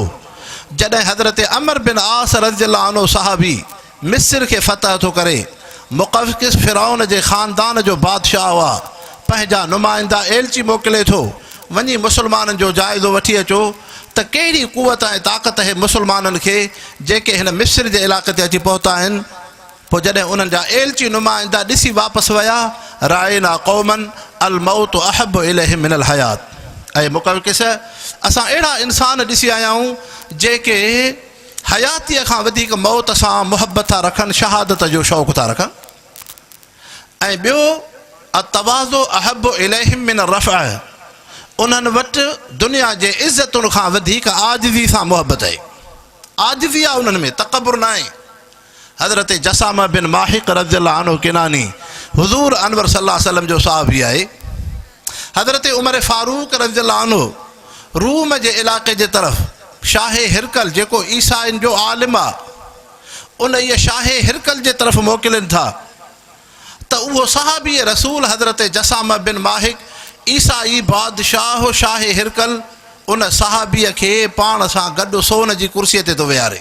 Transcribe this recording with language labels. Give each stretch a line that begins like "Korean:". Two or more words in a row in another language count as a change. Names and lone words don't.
Sindhi: जॾहिं हज़रत अमर बिन आस
Arabic: رضي الله عنه
Sindhi: सहाबी मिस्र खे फ़तह थो करे, मुक़व्क़िस फ़िरौन जे ख़ानदान जो बादशाह हुआ, पंहिंजा नुमाइंदा एलची मोकिले थो, वञी मुस्लमाननि जो जाइज़ो वठी अचो त कहिड़ी कुवत ऐं ताक़त आहे मुस्लमाननि खे जेके हिन मिस्र जे इलाइक़े ते अची पहुता आहिनि। पोइ जॾहिं उन्हनि जा एलची नुमाइंदा ॾिसी वापसि विया,
Arabic: رأينا قوما الموت أحب إليهم من الحياة.
Sindhi: ऐं मुक़व्क़िस, असां अहिड़ा इंसान ॾिसी आया आहियूं जेके हयातीअ खां वधीक मौत सां मुहबत था रखनि, शहादत जो शौक़ु था रखनि।
Arabic: ऐं ॿियो التواضع أحب إليهم من الرفعة,
Sindhi: उन्हनि वटि दुनिया जे इज़तुनि खां वधीक आजिज़ी सां मुहबत आहे। आजिज़ी आहे उन्हनि में, तकबर न आहे। हज़रत जसामा बिन माहिक
Arabic: رضي الله عنه
Sindhi: किनानी हुज़ूर अनवर
Arabic: صلى الله عليه وسلم
Sindhi: जो साहबी आहे। हज़रत उमर फारूक
Arabic: رضي الله عنه
Sindhi: रूम जे इलाइक़े जे तरफ़ शाह हिरकल, जेको ईसाइन जो आलिम आहे, उन इहे शाह हिरकल जे तरफ़ मोकिलनि था त उहो सहाबी रसूल हज़रत जसामा बिन माहिक ईसाई बादशाह शाह हिरकल उन सहाबीअ खे पाण सां गॾु सोन जी कुर्सीअ ते थो विहारे।